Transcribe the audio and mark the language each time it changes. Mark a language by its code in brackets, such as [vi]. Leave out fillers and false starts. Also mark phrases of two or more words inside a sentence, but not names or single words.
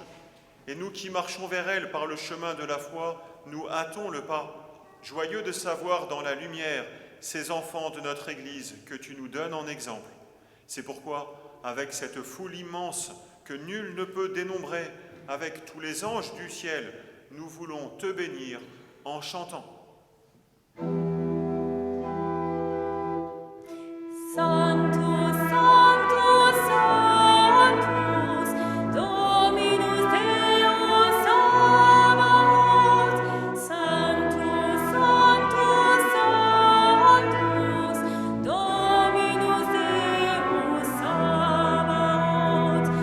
[fr] Et nous qui marchons vers elle par le chemin de la foi, nous hâtons le pas, joyeux de savoir dans la lumière ces enfants de notre Église que tu nous donnes en exemple. C'est pourquoi, avec cette foule immense que nul ne peut dénombrer, avec tous les anges du ciel, nous voulons te bénir en chantant. [la] Sanctus, Sanctus, Sanctus, Dominus Deus Sabaoth. Sanctus, Sanctus, Sanctus, Dominus Deus Sabaoth.